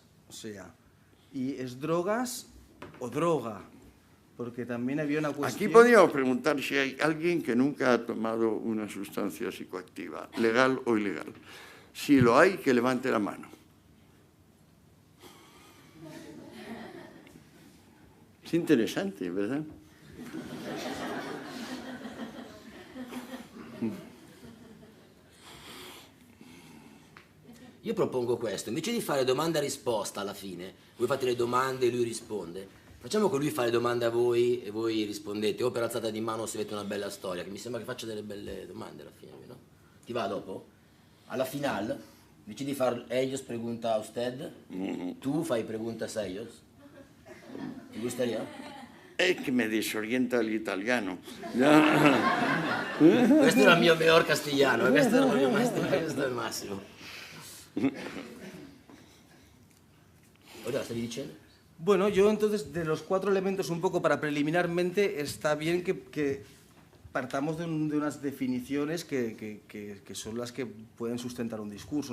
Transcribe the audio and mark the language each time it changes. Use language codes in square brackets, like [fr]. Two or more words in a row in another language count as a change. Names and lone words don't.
[es] O sea, y es drogas o droga, porque también había una cuestión... Aquí podríamos preguntar si hay alguien que nunca ha tomado una sustancia psicoactiva, legal o ilegal. Si lo hay, que levante la mano. Es interesante, ¿verdad? [it] Io propongo questo, invece di fare domanda e risposta alla fine, voi fate le domande e lui risponde, facciamo che lui fa le domande a voi e voi rispondete, o per alzata di mano se avete una bella storia, che mi sembra che faccia delle belle domande alla fine, no? Ti va dopo? Alla final, invece di fare [es] ellos pregunta a usted, [it] tu fai [es] preguntas a ellos. ¿Te gustaría? Es que me desorienta el italiano. [it] Questo era il mio miglior castigliano, questo era il mio maestro, questo è il massimo. [es] Oye, ¿estás diciendo? Bueno, yo entonces, de los 4 elementos, un poco para preliminarmente, está bien que partamos de unas definiciones que son las que pueden sustentar un discurso.